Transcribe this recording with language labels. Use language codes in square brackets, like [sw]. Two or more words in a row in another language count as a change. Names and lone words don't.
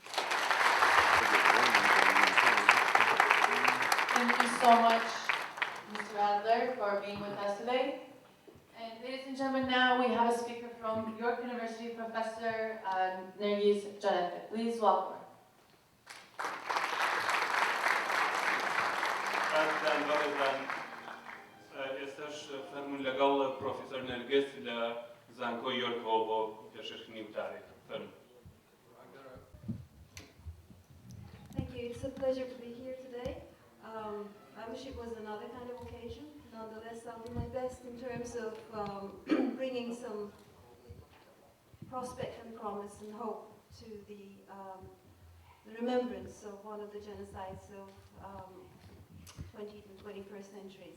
[en] Thank you so much, Mr. Adler, for being with us today. And ladies and gentlemen, now we have a speaker from York University, Professor Nergis Janeth. Please welcome her. [ckb] ئێستاش فەرمون لەگەڵ پرۆفیسۆر نەرگس لە زانکۆی یۆرکەوە بۆ پێشکەشکردنی وتارێک. فەرمون. [en] Thank you. It's a pleasure to be here today. I wish it was another kind of occasion. Nonetheless, I'll do my best in terms of bringing some prospect and promise and hope to the remembrance of one of the genocides of 20th and 21st centuries.